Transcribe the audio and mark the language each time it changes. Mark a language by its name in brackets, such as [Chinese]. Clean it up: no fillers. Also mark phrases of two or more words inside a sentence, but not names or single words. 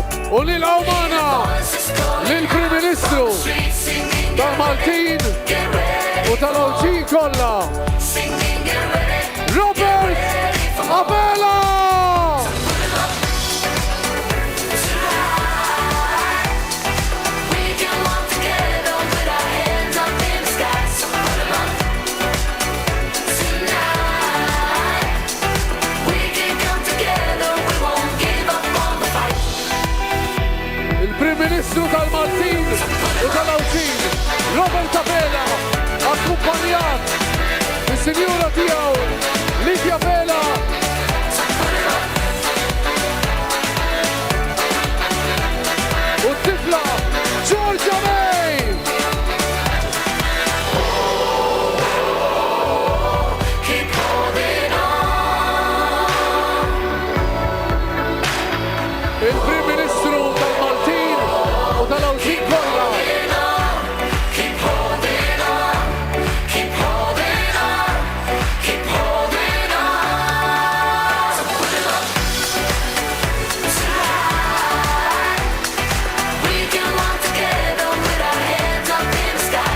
[Maltese] U nilqgħu magħna lill-Prim Ministru tal-Maltin u tal-Awċin kollha, Robert Abela! [English] We can walk together with our hands up in the sky. So put 'em up tonight. We can come together, we won't give up on the fight. [Maltese] Il-Prim Ministru tal-Maltin u tal-Awċin, Robert Abela, akkumpanjat mis-sinjura tiegħu Lidia Abela. U t-tifla Georgia May. [English] Keep holding on. [Maltese] Il-Prim Ministru tal-Maltin u tal-Awċin kollha. [English] Keep holding on. Keep holding on. Keep holding on. So put 'em up tonight. We can walk together with our hands up in the sky.